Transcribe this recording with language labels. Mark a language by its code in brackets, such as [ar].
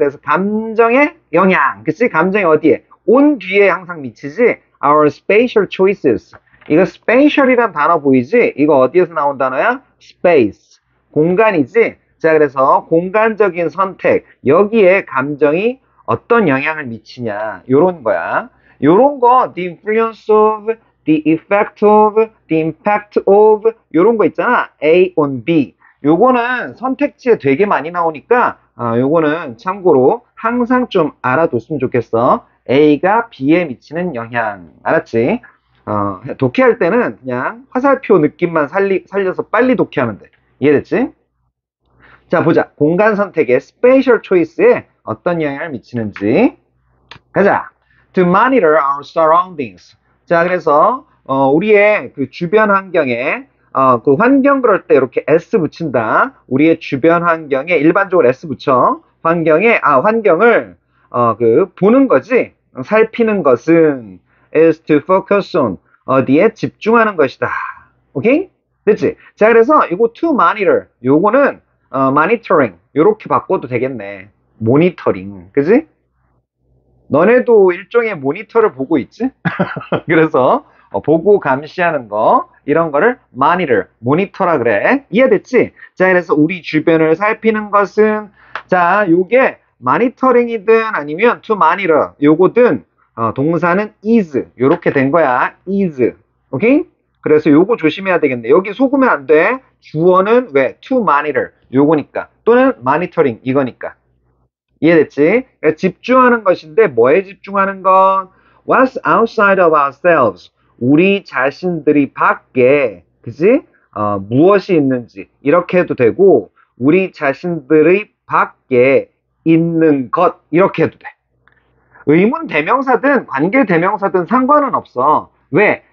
[ko] 그래서 감정의 영향. 그치? 감정이 어디에? 온 뒤에 항상 미치지? [en] Our spatial choices. [ko] 이거 spatial이란 단어 보이지? 이거 어디에서 나온 단어야? space. 공간이지? 자, 그래서 공간적인 선택. 여기에 감정이 어떤 영향을 미치냐. 요런 거야. 요런 거, [en] the influence of, the effect of, the impact of, [ko] 요런 거 있잖아. [en] A on B. [ko] 요거는 선택지에 되게 많이 나오니까 요거는 참고로 항상 좀 알아뒀으면 좋겠어. A가 B에 미치는 영향. 알았지? 독해할 때는 그냥 화살표 느낌만 살려서 빨리 독해하면 돼. 이해됐지? 자, 보자. 공간 선택의 spatial choice에 어떤 영향을 미치는지. 가자. [en] To monitor our surroundings. [ko] 자, 그래서 우리의 그 주변 환경에 그 환경 그럴 때 이렇게 S 붙인다. 우리의 주변 환경에 일반적으로 S 붙여. 환경을 보는 거지. 살피는 것은 is to focus on 어디에 집중하는 것이다. 오케이? 됐지? 자, 그래서 이거 to monitor 요거는 monitoring 요렇게 바꿔도 되겠네. 모니터링. 그지? 너네도 일종의 모니터를 보고 있지? 그래서 보고 감시하는 거 이런 거를 monitor, 모니터라 그래. 이해됐지? 자, 그래서 우리 주변을 살피는 것은 자, 요게 모니터링이든 아니면 to monitor 요거든 동사는 is 요렇게 된 거야. is. 오케이? 그래서 요거 조심해야 되겠네. 여기 속으면 안 돼. 주어는 왜? to monitor 요거니까 또는 monitoring 이거니까. 이해됐지? 그러니까 집중하는 것인데 뭐에 집중하는 건? [en] What's outside of ourselves? [ko] 우리 자신들이 밖에 그지? 무엇이 있는지 이렇게 해도 되고 우리 자신들의 밖에 있는 것 이렇게 해도 돼. 의문 대명사든 관계 대명사든 상관은 없어. 왜?